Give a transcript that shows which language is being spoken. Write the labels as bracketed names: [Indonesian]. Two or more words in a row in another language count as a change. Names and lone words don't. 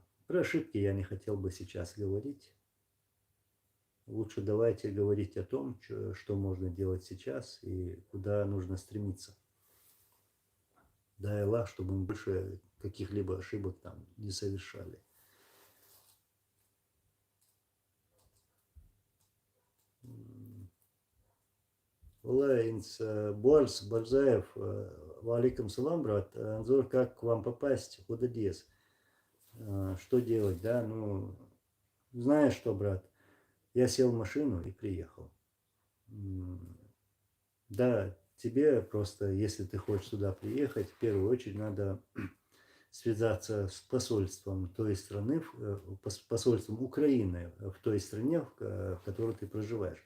[Russian] Про ошибки я не хотел бы сейчас говорить. Лучше давайте говорить о том, что можно делать сейчас и куда нужно стремиться. Дай Аллах, чтобы мы больше каких-либо ошибок там не совершали. [Arabic] Инс Борс Барзаев, وعليكم السلام, [Russian] брат. Анзор, как к вам попасть? Куда дес? Что делать, да? Ну, знаешь что, брат? Я сел в машину и приехал. Да, тебе просто, если ты хочешь сюда приехать, в первую очередь надо связаться с посольством той страны, посольством Украины в той стране, в которой ты проживаешь.